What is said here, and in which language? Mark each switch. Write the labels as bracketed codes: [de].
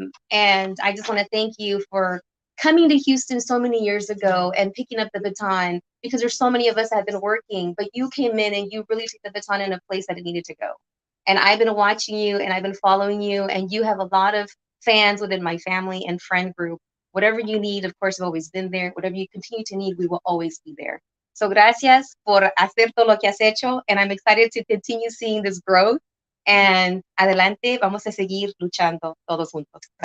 [en] And I just want to thank you for coming to Houston so many years ago and picking up the baton, because there's so many of us that have been working, but you came in and you really took the baton in a place that it needed to go. And I've been watching you and I've been following you, and you have a lot of fans within my family and friend group. Whatever you need, of course, I've always been there. Whatever you continue to need, we will always be there. [es] So gracias por hacer todo lo que has hecho. [en] And I'm excited to continue seeing this growth. [es] And adelante, vamos a seguir luchando todos juntos.